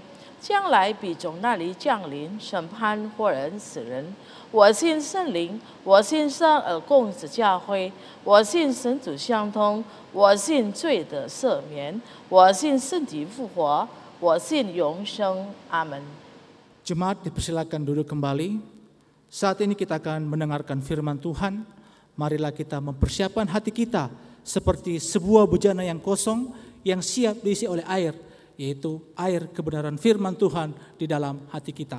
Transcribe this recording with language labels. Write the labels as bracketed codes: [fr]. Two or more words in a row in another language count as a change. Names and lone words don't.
[zh] 将来必从那里降临审判活人死人。我信圣灵，我信生而共之教会，我信神主相通，我信罪的赦免，我信身体复活，我信永生。阿门。 [id] Jemaat dipersilakan duduk kembali. Saat ini kita akan mendengarkan firman Tuhan. Marilah kita mempersiapkan hati kita seperti sebuah bejana yang kosong yang siap diisi oleh air, yaitu air kebenaran firman Tuhan di dalam hati kita.